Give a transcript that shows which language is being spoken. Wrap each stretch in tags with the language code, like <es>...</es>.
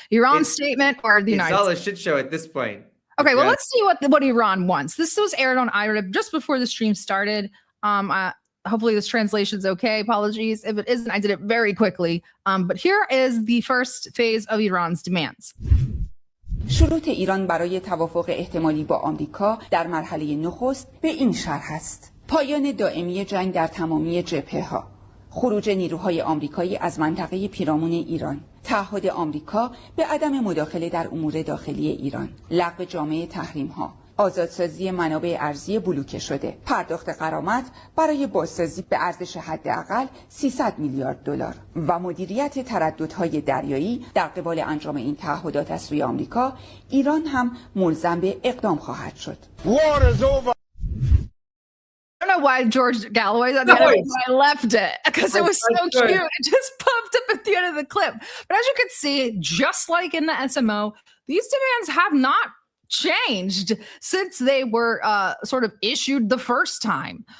<en>Iran's statement or the United States? It's all a shit show at this point. Okay, well, let's see what Iran wants. This was aired on IRIB just before the stream started. Hopefully this translation's okay. Apologies if it isn't. I did it very quickly. But here is the first phase of Iran's demands.</en> <fa>شروط ایران برای توافق احتمالی با آمریکا در مرحله نخست به این شرح است: پایان دائمی جنگ در تمامی جبهه‌ها، خروج نیروهای آمریکایی از منطقه پیرامون ایران، تعهد آمریکا به عدم مداخله در امور داخلی ایران، لغو جامع تحریم‌ها، آزادسازی منابع ارضی بلوکه شده، پرداخت غرامت برای بازسازی به ارزش حداقل 300 میلیارد دلار و مدیریت ترددهای دریایی در قبال انجام این تعهدات از سوی آمریکا. ایران هم ملزم به اقدام خواهد شد.</fa> <en>I don't know why George Galloway's at the end of it, but I left it because it was so cute. It just popped up at the end of the clip. But as you can see, just like in the SMO, these demands have not changed since they were sort of issued the first time.</en>